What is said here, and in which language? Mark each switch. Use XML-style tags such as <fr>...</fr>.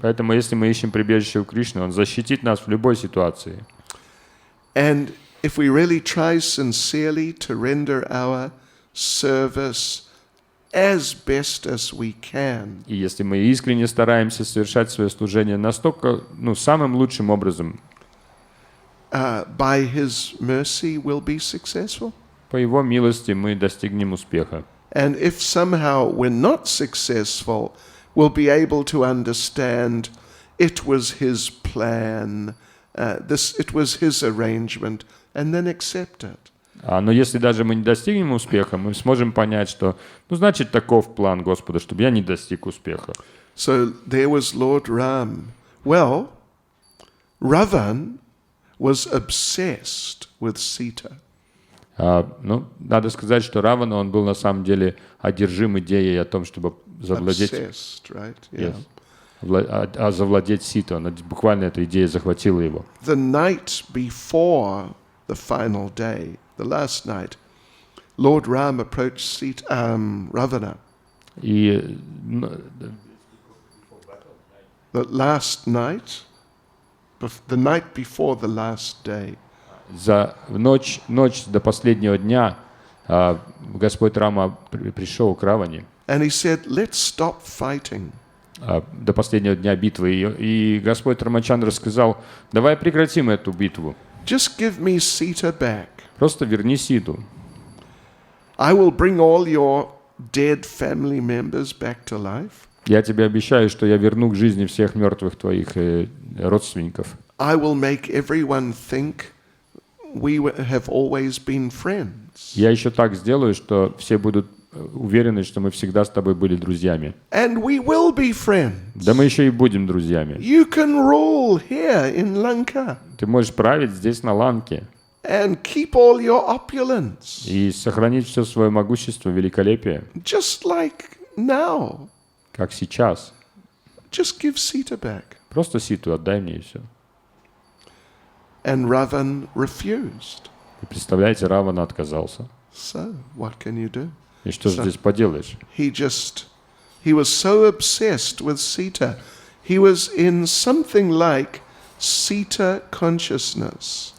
<ru>Поэтому, если мы ищем прибежище у Кришны, Он защитит нас в любой ситуации.</ru> <en>And if we really try sincerely to render our service as best as we can,</en> <ru>И если мы искренне стараемся совершать свое служение настолько, самым лучшим образом,</ru> <en>by His mercy we'll be successful.</en> <ru>по Его милости мы достигнем успеха.</ru> <en>And if somehow we're not successful, we'll be able to understand it was His plan, it was His arrangement, and then accept it.</en> <ru>Но если даже мы не достигнем успеха, мы сможем понять, что, значит, таков план Господа, чтобы я не достиг успеха.</ru> <en>So there was Lord Ram. Well, Ravan was obsessed with Sita.</en> <ru>Надо сказать, что Равана, он был на самом деле одержим идеей о том, чтобы завладеть,</ru> <en>Obsessed, right? Yeah.</en> <ru>завладеть Ситу. Буквально эта идея захватила его.</ru> <en>The night before the final day, the last night, Lord Ram approached Ravana.</en> <ru>И</ru> <en>The last night, the night before the last day,</en> <ru>за ночь до последнего дня Господь Рама пришел к Раване,</ru> <en>and he said, "Let's stop fighting.</en> <ru>до последнего дня битвы. И Господь Рамачандра сказал, давай прекратим эту битву.</ru> <en>Just give me Sita back.</en> <ru>Просто верни Ситу.</ru> <en>I will bring all your dead family members back to life.</en> <ru>Я тебе обещаю, что я верну к жизни всех мертвых твоих родственников.</ru> <en>I will make everyone think we have always been friends.</en> <ru>Я еще так сделаю, что все будут уверены, что мы всегда с тобой были друзьями.</ru> <en>And we will be friends.</en> <ru>Да мы еще и будем друзьями.</ru> <en>You can rule here in Lanka</en> <ru>Ты можешь править здесь, на Ланке,</ru> <en>and keep all your opulence,</en> <ru>и сохранить все свое могущество, великолепие,</ru> <en>just like now.</en> <ru>как сейчас.</ru> <en>Just give Sita back.</en> <ru>Просто Ситу отдай мне, и все.</ru> <en>And Ravan refused.</en> <ru>Вы представляете, Равана отказался.</ru> <en>So, what can you do?</en> <ru>И что же здесь поделаешь?</ru> <en>He was so obsessed with Sita. He was in something like Sita consciousness.</en>